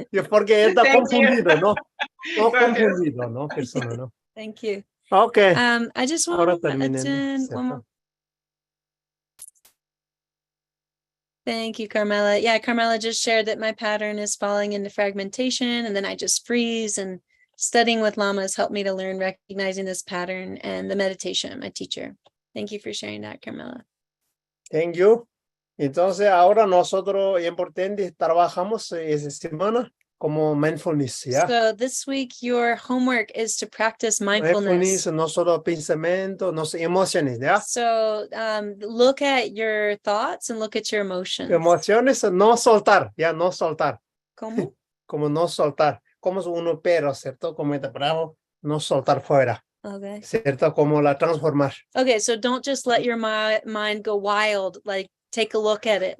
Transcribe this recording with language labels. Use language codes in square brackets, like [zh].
[es] Porque él está confundido, ¿no? No confundido, ¿no? Persona, ¿no? [en] Thank you. Okay. I just want to attend one more. Thank you, Carmela. Yeah, Carmela just shared that my pattern is falling into fragmentation, and then I just freeze, and studying with Lama has helped me to learn recognizing this pattern, and the meditation, my teacher. Thank you for sharing that, Carmela. Thank you. [es] Entonces, ahora nosotros, importante, trabajamos esta semana como mindfulness, ¿ya? [en] So this week, your homework is to practice mindfulness. [es] No solo pensamiento, no solo emociones, ¿ya? [en] So look at your thoughts and look at your emotions. [es] Emociones, no soltar, ya, no soltar. ¿Cómo? Como no soltar. Como uno perro, ¿cierto? Como está bravo, no soltar fuera. [en] Okay. [es] ¿Cierto? Como la transformar. [en] Okay, so don't just let your mind go wild. Like, take a look at it.